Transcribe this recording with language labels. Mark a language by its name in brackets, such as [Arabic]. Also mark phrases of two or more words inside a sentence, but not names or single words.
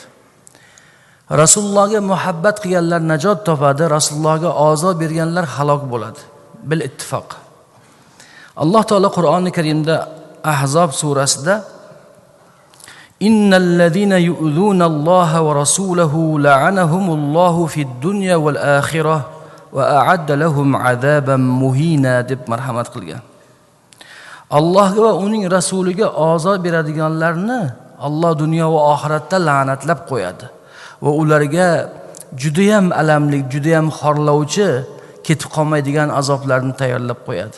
[Uzbek] Rasulullohga muhabbat qilganlar najot topadi, Rasulullohga ozor berganlar halok bo'ladi. [Arabic] بالاتفاق. [Uzbek] Alloh taolo Qur'oni Karimda Ahzob surasida [Arabic] إن الذين يؤذون الله ورسوله لعنهم الله في الدنيا والآخرة وأعد لهم عذابا مهينا [Uzbek] deb marhamat qilgan. Allohga va uning rasuliga ozor beradiganlarni Alloh dunyo va oxiratda la'natlab qo'yadi va ularga juda ham alamli, juda ham xorlovchi, ketib qolmaydigan azoblarni tayyorlab qo'yadi.